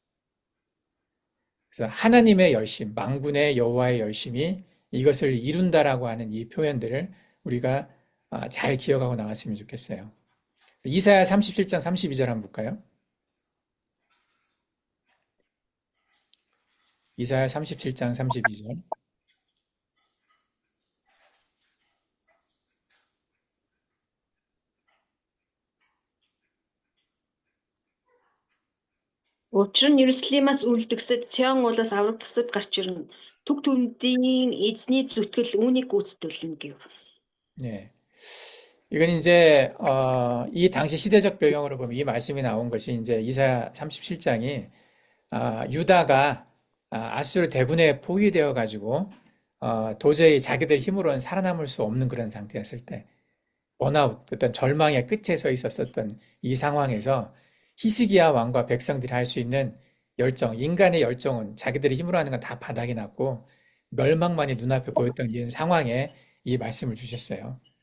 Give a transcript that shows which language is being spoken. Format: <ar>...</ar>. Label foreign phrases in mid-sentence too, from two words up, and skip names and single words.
<ko>그래서 하나님의 열심, 만군의 여호와의 열심이 이것을 이룬다라고 하는 이 표현들을 우리가 잘 기억하고 나갔으면 좋겠어요. 이사야 37장 32절 한번 볼까요? 이사야 37장 32절.</ko> <mn>Учир нь Иерусалимаас үлдгэсэд Сион уулаас аврагдсад гарч ирнэ. Түг түмдийн эзний зүтгэл үүнийг гүйцэтгүүлнэ гэв.</mn> <ko>네. 이건 이제 이 당시 시대적 배경으로 보면 이 말씀이 나온 것이 이제 이사야 37장이 유다가 아수르 대군에 포위되어 가지고 도저히 자기들 힘으로는 살아남을 수 없는 그런 상태였을 때 번아웃, 어떤 절망의 끝에 서 있었던 이 상황에서 히스기야 왕과 백성들이 할 수 있는 열정, 인간의 열정은 자기들의 힘으로 하는 건 다 바닥이 났고 멸망만이 눈앞에 보였던 이런 상황에 이 말씀을 주셨어요.</ko>